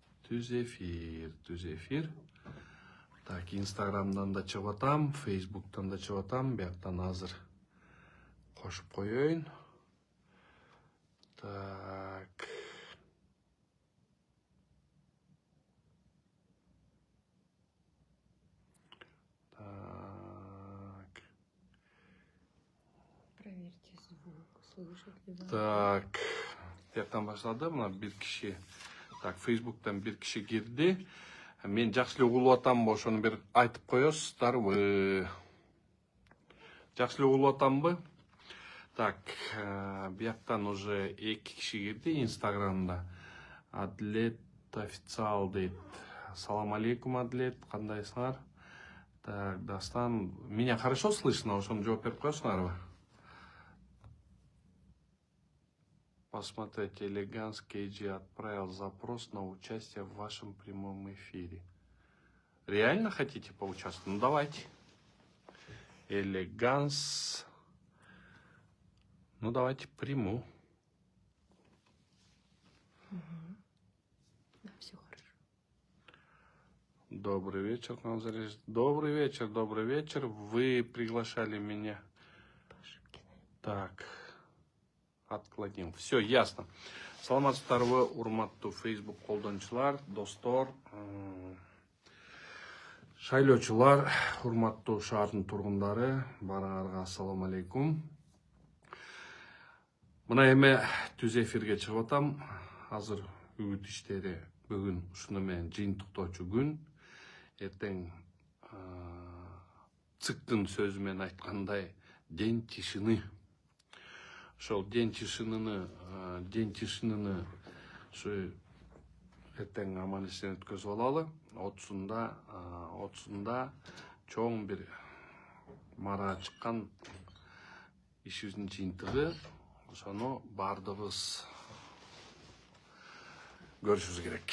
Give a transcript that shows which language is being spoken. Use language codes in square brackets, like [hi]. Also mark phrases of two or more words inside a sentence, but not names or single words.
[ky] түз эфир. Так, Инстаграмдан да чыгып атам, Фейсбуктан да чыгып атам. Бияктан азыр кошуп коеюн. [ru] Так. Так. Проверьте звук, слышит ли вас. Так. [ky] Бияктан башлады, мына бир киши. Так, Фейсбуктан бир киши кирди. Мен жакшы эле угулуп атамбы, ошону бир айтып коесуздарбы. Жакшы эле угулуп атамбы? Так, бияктан уже 2 киши кирди Инстаграмда. Адлет официал дейт. Салам алейкум, Адлет, кандайсыңар? Так, Дастан, [ru] меня хорошо слышно, [ky] ошону жооп берип коесуңарбы? [ru] Посмотрите, Элеганс KG отправил запрос на участие в вашем прямом эфире. Реально хотите поучаствовать? Ну давайте. Элеганс. Ну давайте приму. Да, все хорошо. Добрый вечер, Назареш. Добрый вечер. Вы приглашали меня. Так. Отклонил. Все, ясно. [ky] Саламатсыздарбы, урматтуу Facebook колдончулар, достор, шайлоочулар, урматтуу шаардын тургундары, баарыңарга ассаламу алейкум. Мына эме түз эфирге чыгып атам. Азыр үгүт иштери бүгүн ушуну менен жыйынтыктоочу күн. Эртең ЦИКтын сөзү менен айткандай, [ru] день тишины. [ky] Ошол [ru] день тишинini [ky] ушу эртең аман эсен өткөзүп алалы. 30-да чоң бир мара чыккан ишибиздин жыйынтыгы. Ошону баардыгыбыз көрүшүбүз керек.